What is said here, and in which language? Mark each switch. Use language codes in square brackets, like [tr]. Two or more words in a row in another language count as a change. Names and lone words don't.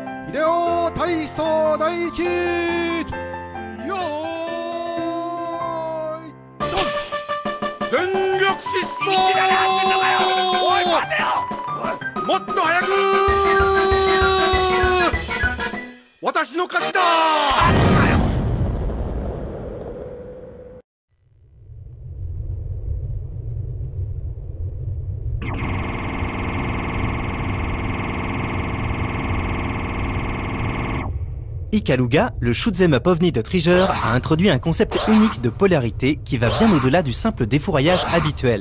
[ja] 秀夫体操第一よーいドン全力疾走おい待てよもっと早く私の勝ちだ [fr] Ikaruga, le [en] shoot'em up [fr] ovni de Treasure, a introduit un concept unique de polarité qui va bien au-delà du simple défouraillage habituel.